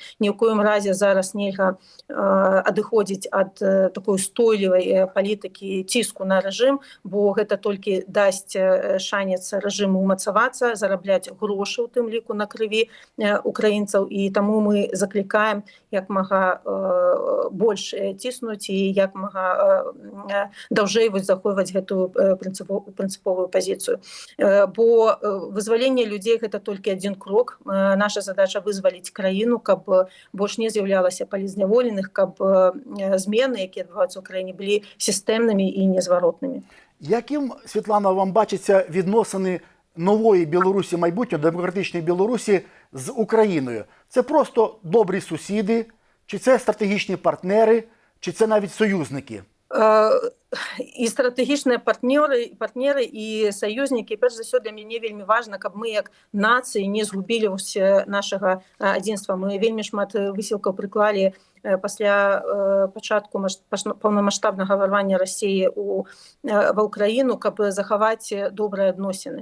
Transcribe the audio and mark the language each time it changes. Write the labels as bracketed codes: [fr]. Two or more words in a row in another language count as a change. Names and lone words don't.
[be] Ні ў коім разе зараз нельга адыходзіць ад такой устойлівай палітыкі ціску на рэжым, бо гэта толькі дасць шанец рэжыму умацавацца, зарабляць грошы, у тым ліку на крыві украінцаў, і таму мы заклікаем як мага больш ціснуць і як мага даўжэй захоўваць гэтую прынцыповую пазіцыю. Бо вызваленне людзей гэта толькі адзін крок. Наша задача вызваліць краіну, каб больш не з'яўлялася палізняволеных, каб змены, якія адбываюцца ў краіне, былі сістэмнымі і незваротнымі. [uk] Яким, Світлана, вам бачаться відносини нової Білорусі майбутнього, демократичної Білорусі з Україною? Це просто добрі сусіди, чи це стратегічні партнери, чи це навіть союзники? [be] І стратэгічныя партнеры і саюзнікі. Перш за ўсё, для мяне вельмі важна, каб мы як нацыі не згубілі нашага адзінства. Мы вельмі шмат высілкаў прыклалі пасля пачатку паўнамаштабнага ўварвання Расіі ва ўкраіну, каб захаваць добрыя адносіны.